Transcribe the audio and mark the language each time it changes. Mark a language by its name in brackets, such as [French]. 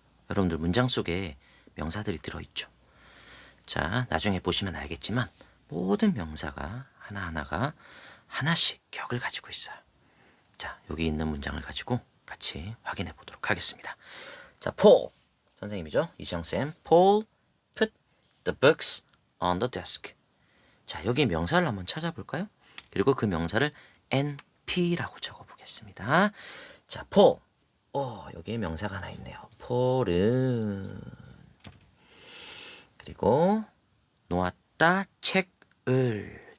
[Korean] 여러분들 문장 속에 명사들이 들어있죠. 자, 나중에 보시면 알겠지만 모든 명사가 하나하나가 하나씩 격을 가지고 있어요. 자, 여기 있는 문장을 가지고 같이 확인해 보도록 하겠습니다. 자, Paul, 선생님이죠. 이시영쌤. [English] Paul put the books on the desk. [Korean] 자, 여기 명사를 한번 찾아볼까요? 그리고 그 명사를 NP라고 적어보겠습니다. 자, Paul. 여기에 명사가 하나 있네요. Paul은. 그리고 놓았다 책을.